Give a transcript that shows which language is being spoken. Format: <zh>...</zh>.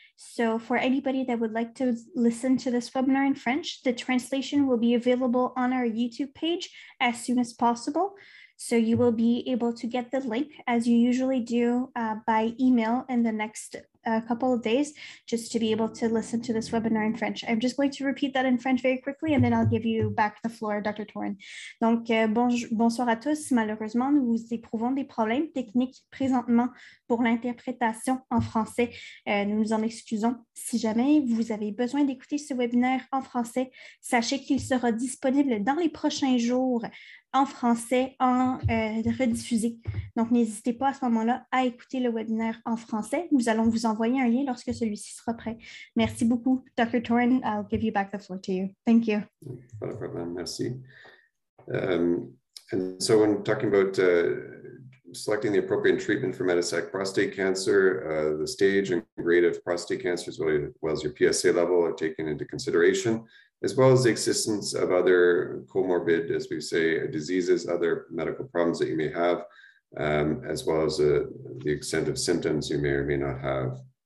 <en>So for anybody that would like to listen to this webinar in French, the translation will be available on our YouTube page as soon as possible. So you will be able to get the link, as you usually do, by email in the next couple of days, just to be able to listen to this webinar in French. I'm just going to repeat that in French very quickly, and then I'll give you back the floor, Dr.</en> <fr>Torin. Donc, bonsoir à tous. Malheureusement, nous éprouvons des problèmes techniques présentement pour l'interprétation en français. Nous nous en excusons. Si jamais vous avez besoin d'écouter ce webinaire en français, sachez qu'il sera disponible dans les prochains jours en français, en rediffusé. Donc, n'hésitez pas à ce moment-là à écouter le webinaire en français. Nous allons vous envoyer un lien lorsque celui-ci sera prêt. Merci beaucoup, Dr. Torin.</fr> <en>I'll give you back the floor to you. Thank you.</en> <fr>Pas de problème, merci.</fr> <en>And so when talking about selecting the appropriate treatment for metastatic prostate cancer, the stage and grade of prostate cancer, as well as your PSA level, are taken into consideration, as well as the existence of other comorbid, as we say, diseases, other medical problems that you may have, as well as the extent of symptoms you may or may not have.</en>